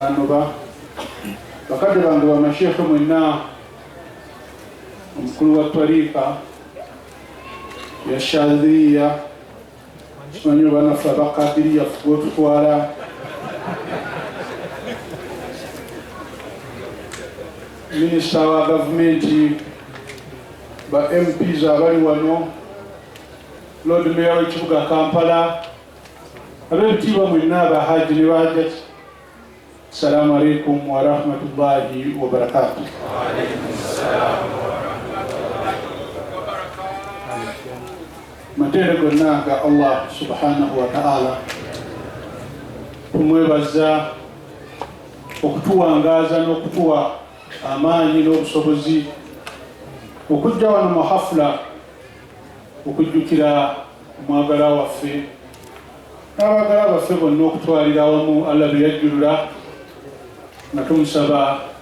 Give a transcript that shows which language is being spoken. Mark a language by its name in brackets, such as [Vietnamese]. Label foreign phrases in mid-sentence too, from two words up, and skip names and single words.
[Ganda] Anoba bakadde bange bamashekhe mwenna omukulu wa tariika ya Shadhiliya kimanyi banaffe abakadiriya fuba otutwala minisita wa gavumenti ba MPs abali wano Lord Mayor w'ekibuga Kampala ab'ebitiibwa mwenna abahaji ne bahajjati. [Arabic] السلام عليكم ورحمة الله وبركاته. وعليكم السلام ورحمة الله وبركاته. [Ganda] Matende gonna ga [Arabic] الله سبحانه وتعالى [Ganda] tumwebaza okutuwangaza n'okutuwa amaanyi n'obusobozi okujja wano mu hafula okujjukira omwagala waffe n'abagala baffe bonna okutwalira awamu Allah bye yajjulula nga tumusaba